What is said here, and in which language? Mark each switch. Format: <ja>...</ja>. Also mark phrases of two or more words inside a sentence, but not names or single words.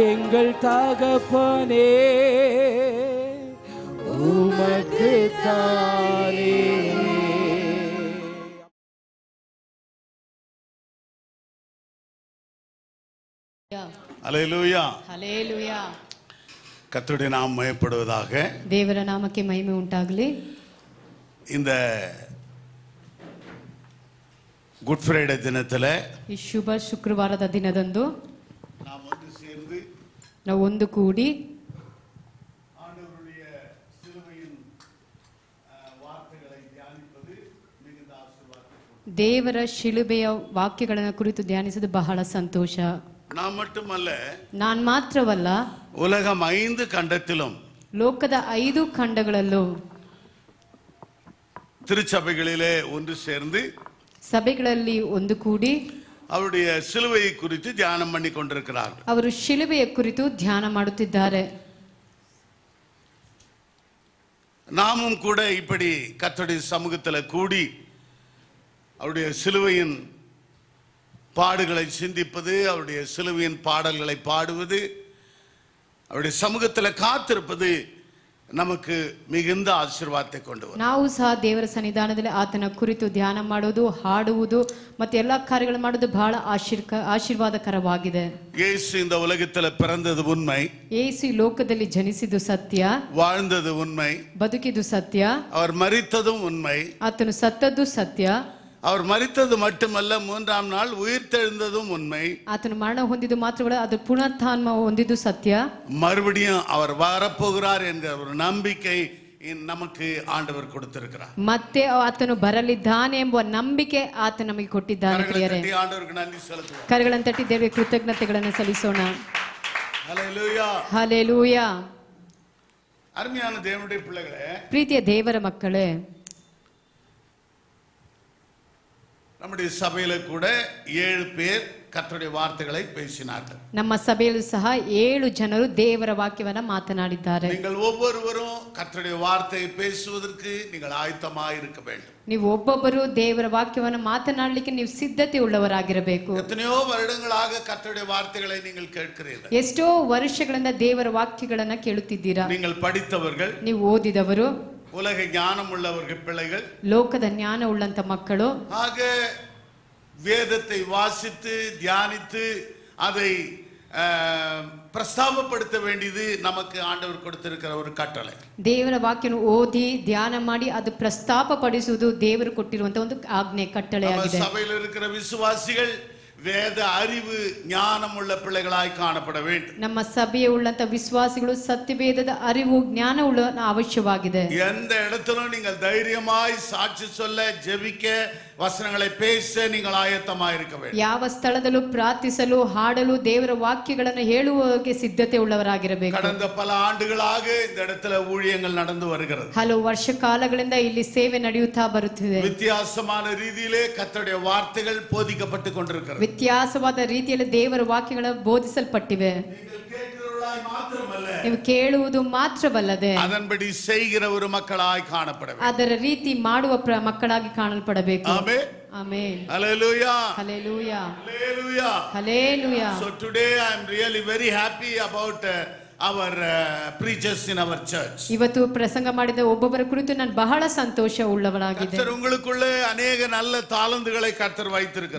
<ta>எங்கள் தகப்பனே உமக்கு தானே. ஹல்லேலூயா. ஹல்லேலூயா. கர்த்தருடைய நாமம் மகிமைப்படுவதாக.</ta> <kn>ದೇವರ ನಾಮಕ್ಕೆ ಮಹಿಮೆ ಉಂಟಾಗಲಿ.</kn> <ta>இந்த குட் ஃப்ரைடே தினத்துல</ta> <kn>ಈ ಶುಭ ಶುಕ್ರವಾರದ ದಿನದಂದು ನಾವು ಒಂದು ಕೂಡಿ</kn> <ta>ஆண்டவருடைய சிலுவையின் வார்த்தைகளை தியானிப்பது மிகுந்த ஆசீர்வாதம்.</ta> <kn>ದೇವರ ಶಿಲುಬೆಯ ವಾಕ್ಯಗಳನ್ನು ಕುರಿತು ಧ್ಯಾನಿಸುವುದು ಬಹಳ ಸಂತೋಷ.</kn> <ta>நான் மட்டுமல்ல,</ta> <kn>ನಾನು ಮಾತ್ರವಲ್ಲ,</kn> <ta>உலகம் 5 கண்டத்திலும்</ta> <kn>ಲೋಕದ 5 ಖಂಡಗಳಲ್ಲೂ</kn> <ta>திருச்சபைகளிலே ஒன்று சேர்ந்து</ta> <kn>ಸಭೆಗಳಲ್ಲಿ ಒಂದು ಕೂಡಿ</kn> <ta>அவருடைய சிலுவையை குறித்து தியானம் பண்ணி கொண்டிருக்கிறார்கள்.</ta> <kn>ಅವರು ಶಿಲುಬೆಯ ಕುರಿತು ಧ್ಯಾನ ಮಾಡುತ್ತಿದ್ದಾರೆ.</kn> <ta>நாமும் கூட இப்படி கர்த்தருடைய சமூகத்தில் கூடி அவருடைய சிலுவையின் பாடுகளை சிந்திப்பது, அவருடைய சிலுவையின் பாடல்களை பாடுவது, அவருடைய சமூகத்தில் காத்திருப்பது நமக்கு மிகுந்த ஆசீர்வாதத்தை கொண்டு வரும்.</ta> <kn>ನಾವು ಸಹ ದೇವರ ಸನ್ನಿಧಾನದಲ್ಲಿ ಆತನ ಕುರಿತು ಧ್ಯಾನ ಮಾಡೋದು, ಹಾಡುವುದು ಮತ್ತು ಎಲ್ಲ ಕಾರ್ಯಗಳು ಮಾಡೋದು ಬಹಳ ಆಶೀರ್ವಾದಕರವಾಗಿದೆ.</kn> <ta>இயேசு இந்த உலகத்தில் பிறந்தது உண்மை,</ta> <kn>ಯೇಸು ಈ ಲೋಕದಲ್ಲಿ ಜನಿಸಿದ್ದು ಸತ್ಯ,</kn> <ta>வாழ்ந்தது உண்மை,</ta> <kn>ಬದುಕಿದ್ದು ಸತ್ಯ,</kn> <ta>அவர் மரித்ததும் உண்மை,</ta> <kn>ಆತನು ಸತ್ತದ್ದು ಸತ್ಯ,</kn> <ta>அவர் மரித்தது மட்டுமல்ல 3ஆம் நாள் உயிர்த்தெழுந்ததும் உண்மை,</ta> <kn>ಆತನು ಮರಣ ಹೊಂದಿದ್ದು ಮಾತ್ರವಲ್ಲ ಅದು ಪುನರುತ್ಥಾನ ಹೊಂದಿದ್ದು ಸತ್ಯ,</kn> <ta>மறுபடியும் அவர் வரப்போகிறார் என்கிற ஒரு நம்பிக்கை நமக்கு ஆண்டவர் கொடுத்திருக்கிறார்.</ta> <kn>ಮತ್ತೆ ಆತನು ಬರಲಿದ್ದಾನೆ ಎಂಬ ನಂಬಿಕೆ ಆತ ನಮಗೆ ಕೊಟ್ಟಿದ್ದಾನೆ. ಪ್ರಿಯರೇ,</kn> <ta>ஆண்டவருக்கு நன்றி செலுத்துவோம்.</ta> <kn>ಕರಗಳನ್ನು ತಟ್ಟಿ ದೇವರಿಗೆ ಕೃತಜ್ಞತೆಗಳನ್ನು ಸಲ್ಲಿಸೋಣ.</kn> <ta>ஹல்லேலூயா.</ta> <kn>ಹಲ್ಲೆಲೂಯಾ.</kn> <ta>அருமையான தேவனுடைய பிள்ளைகளே,</ta> <kn>ಪ್ರೀತಿಯ ದೇವರ ಮಕ್ಕಳೇ,</kn> <ta>நம்முடைய சபையில கூட 7 பேர் கர்த்தருடைய வார்த்தைகளை பேசினார்கள்.</ta> <kn>ನಮ್ಮ ಸಭೆಯಲ್ಲೂ ಸಹ 7 ಜನರು ದೇವರ ವಾಕ್ಯವನ್ನು ಮಾತನಾಡಿದ್ದಾರೆ.</kn> <ta>நீங்கள் ஒவ்வொருவரும் கர்த்தருடைய வார்த்தையை பேசுவதற்கு நீங்கள் ஆயத்தமாக இருக்க வேண்டும்.</ta> <kn>ನೀವು ಒಬ್ಬೊಬ್ಬರು ದೇವರ ವಾಕ್ಯವನ್ನು ಮಾತನಾಡಲಿಕ್ಕೆ ನೀವು ಸಿದ್ಧತೆ ಉಳ್ಳವರಾಗಿರಬೇಕು.</kn> <ta>எத்தனையோ வருடங்களாக கர்த்தருடைய வார்த்தைகளை நீங்கள் கேட்கிறீர்கள்.</ta> <kn>ಎಷ್ಟೋ ವರ್ಷಗಳಿಂದ ದೇವರ ವಾಕ್ಯಗಳನ್ನು ಕೇಳುತ್ತಿದ್ದೀರಾ.</kn> <ta>நீங்கள் படித்தவர்கள்,</ta> <kn>ನೀವು ಓದಿದವರು,</kn> <ta>உலக ஞானம் உள்ளவர்கள் பிள்ளைகள்,</ta> <kn>ಲೋಕದ ಜ್ಞಾನ ಉಳ್ಳಂತ ಮಕ್ಕಳು.</kn> <ta>ஆக வேதத்தை வாசித்து தியானித்து அதை பிரஸ்தாபப்படுத்த வேண்டியது நமக்கு ஆண்டவர் கொடுத்திருக்கிற ஒரு கட்டளை.</ta> <kn>ದೇವರ ವಾಕ್ಯವನ್ನು ಓದಿ ಧ್ಯಾನ ಮಾಡಿ ಅದು ಪ್ರಸ್ತಾಪಪಡಿಸುವುದು ದೇವರು ಕೊಟ್ಟಿರುವಂತ ಒಂದು ಆಜ್ಞೆ, ಕಟ್ಟಳೆಯಾಗಿದೆ.</kn> <ta>சபையில் இருக்கிற விசுவாசிகள் வேத அறிவு ஞானம் உள்ள பிள்ளைகளாய் காணப்பட வேண்டும்.</ta> <kn>ನಮ್ಮ ಸಭೆಯ ಉಳ್ಳಂತ ವಿಶ್ವಾಸಿಗಳು ಸತ್ಯವೇದದ ಅರಿವು ಜ್ಞಾನ ಉಳ್ಳ ಅವಶ್ಯವಾಗಿದೆ.</kn> <ta>எந்த இடத்திலும் நீங்கள் தைரியமாய் சாட்சி சொல்ல, ஜெபிக்க, வசனங்களை பேச நீங்கள் ஆயத்தமாக இருக்க வேண்டும்.</ta> <kn>ಯಾವ ಸ್ಥಳದಲ್ಲೂ ಪ್ರಾರ್ಥಿಸಲು, ಹಾಡಲು, ದೇವರ ವಾಕ್ಯಗಳನ್ನು ಹೇಳುವಕ್ಕೆ ಸಿದ್ಧತೆ ಉಳ್ಳವರಾಗಿರಬೇಕು.</kn> <ta>கடந்த பல ஆண்டுகளாக இந்த இடத்துல ஊழியங்கள் நடந்து வருகிறது.</ta> <kn>ಹಲವು ವರ್ಷ ಕಾಲಗಳಿಂದ ಇಲ್ಲಿ ಸೇವೆ ನಡೆಯುತ್ತಾ ಬರುತ್ತಿದೆ.</kn> <ta>வித்தியாசமான ரீதியிலே கர்த்தருடைய வார்த்தைகள் போதிக்கப்பட்டு கொண்டிருக்கிறது.</ta> <kn>ವ್ಯತ್ಯಾಸವಾದ ರೀತಿಯಲ್ಲಿ ದೇವರ ವಾಕ್ಯಗಳು ಬೋಧಿಸಲ್ಪಟ್ಟಿವೆ. ನೀವು ಕೇಳುವುದು ಮಾತ್ರವಲ್ಲದೆ</kn> <ta>அதன்படி செய்கிற ஒரு மக்களாய் காணப்பட வேண்டும்.</ta> <kn>ಅದರ ರೀತಿ ಮಾಡುವ ಮಕ್ಕಳಾಗಿ ಕಾಣಲ್ಪಡಬೇಕು.</kn> <ta>ஆமென்.</ta> <kn>ಆಮೆನ್.</kn> <en>Hallelujah. Hallelujah. Hallelujah. Hallelujah. So today I am really very happy about our preachers in our church.</en> <kn>ಇವತ್ತು ಪ್ರಸಂಗ ಮಾಡಿದ ಒಬ್ಬೊಬ್ಬರ ಕುರಿತು ನಾನು ಬಹಳ ಸಂತೋಷ ಉಳ್ಳವನಾಗಿದ್ದೆ.</kn> <ta>கர்த்தர் உங்களுக்குள்ளே अनेक நல்ல தாளந்துகளை கர்த்தர் வைத்திருக்கிறார்.</ta>